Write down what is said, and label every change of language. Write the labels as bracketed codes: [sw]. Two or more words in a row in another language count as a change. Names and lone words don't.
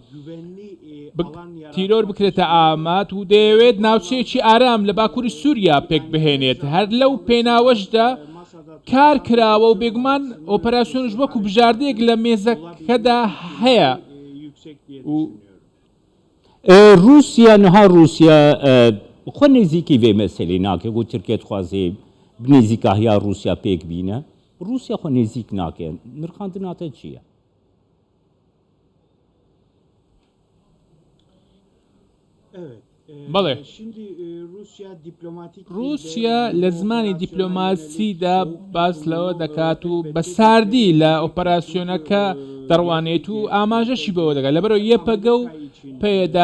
[ckb] تیرۆر بکرێتە ئامات و دەیەوێت ناوچەیەکی ئارام لە باکووری سووریا پێک بهێنێت هەر لەو پێناوەشدا کار کراوە و بێگومان ئۆپەراسیۆنش وەکو بژاردەیەک لە مێزەکەدا هەیە [ku] روسیا نها روسیا خو نزیکی و مسئله ناکه و ترکیه خوازه نزیکاهیا روسیا پیک بینه روسیا خو نزیک ناکه نرخاندناته چیه؟ [ckb] بەڵێ رووسیا لە زمانی دیپلۆماسیدا باس لەوە دەکات و بە ساردی لە ئۆپەراسیۆنەکە دەڕوانێت و ئاماژەشی بەوە دەگات لەبەرەوە یەپەگە و پێدا